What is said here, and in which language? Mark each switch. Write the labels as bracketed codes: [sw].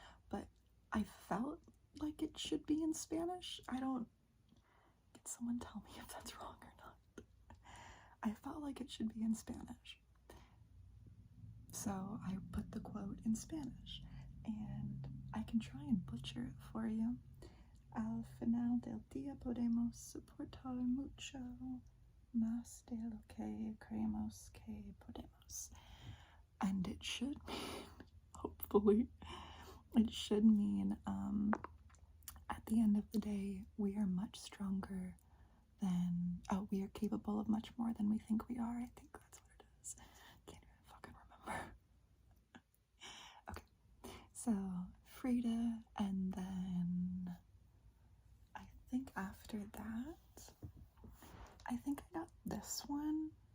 [en] But I felt like it should be in Spanish. Can someone tell me if that's wrong or not? I felt like it should be in Spanish. So I put the quote in Spanish, and I can try and butcher it for you. [es] Al final del día podemos soportar mucho más de lo que creemos que podemos. [en] And it should mean, hopefully, it should mean, at the end of the day, we are much stronger than, we are capable of much more than we think we are. I think that's what it is. Can't even fucking remember. Okay, so Frida, and then I think after that, I think I got this one.